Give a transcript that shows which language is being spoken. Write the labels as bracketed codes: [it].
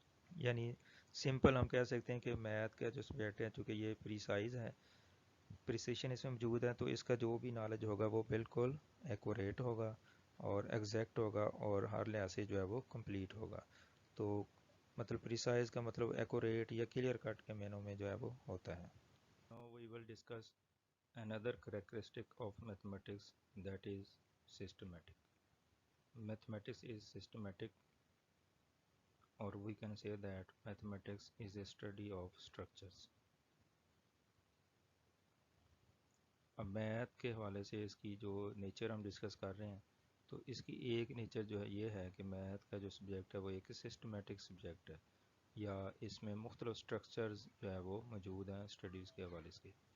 [ur] یعنی سمپل ہم کہہ سکتے ہیں کہ میتھ کا جو سبجیکٹ ہے چونکہ یہ پریسائز ہے, پریسیشن اس میں موجود ہے, تو اس کا جو بھی نالج ہوگا وہ بالکل ایکوریٹ ہوگا اور ایگزیکٹ ہوگا اور ہر لحاظ سے جو ہے وہ کمپلیٹ ہوگا. تو مطلب پریسائز کا مطلب ایکوریٹ یا کلیئر کٹ کے معنوں میں جو ہے وہ ہوتا ہے. [en] Now we will discuss another characteristic of mathematics, that is systematic. Mathematics is systematic, or we can say that mathematics is a study of structures. [ur] اب میتھ کے حوالے سے اس کی جو نیچر ہم ڈسکس کر رہے ہیں, تو اس کی ایک نیچر جو ہے یہ ہے کہ میتھ کا جو سبجیکٹ ہے وہ ایک سسٹمیٹک سبجیکٹ ہے, یا اس میں مختلف سٹرکچرز جو ہے وہ موجود ہیں اسٹڈیز کے حوالے سے.